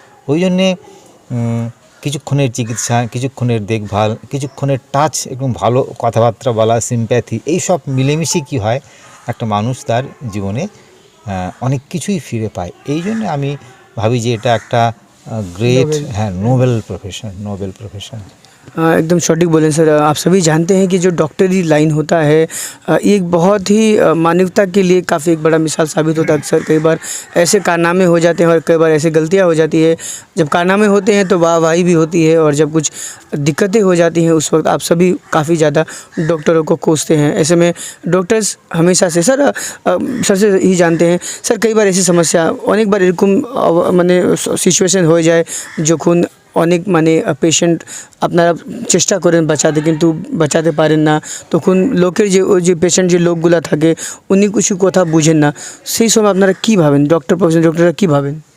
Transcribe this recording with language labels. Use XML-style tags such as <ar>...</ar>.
<bn>ওই জন্যে কিছুক্ষণের চিকিৎসা, কিছুক্ষণের দেখভাল, কিছুক্ষণের টাচ, একদম ভালো কথাবার্তা বলা, সিম্প্যাথি, এইসব মিলেমিশে কী হয়, একটা মানুষ তার জীবনে অনেক কিছুই ফিরে পায়। এই জন্য আমি ভাবি যে এটা একটা গ্রেট, হ্যাঁ, নোবেল প্রফেশন।</bn> <hi>एकदम सटीक बोले सर। आप सभी जानते हैं कि जो डॉक्टरी लाइन होता है ये एक बहुत ही मानवता के लिए काफ़ी एक बड़ा मिसाल साबित होता है। अक्सर कई बार ऐसे कारनामे हो जाते हैं और कई बार ऐसे गलतियां हो जाती है। जब कारनामे होते हैं तो वाहवाही भी होती है, और जब कुछ दिक्कतें हो जाती हैं उस वक्त आप सभी काफ़ी ज़्यादा डॉक्टरों को कोसते हैं। ऐसे में डॉक्टर्स हमेशा से सर सबसे ही जानते हैं सर, कई बार ऐसी समस्या अनेक बार</hi> <bn>एरकम মানে সিচুয়েশন হয়ে যায় যখন অনেক মানে পেশেন্ট আপনারা চেষ্টা করেন বাঁচাতে কিন্তু বাঁচাতে পারেন না, তখন লোকের যে ওই যে পেশেন্ট যে লোকগুলা থাকে উনি কিছু কথা বুঝেন না, সেই সময় আপনারা কী ভাবেন, ডক্টর প্রফেশন ডক্টররা কী ভাবেন?</bn>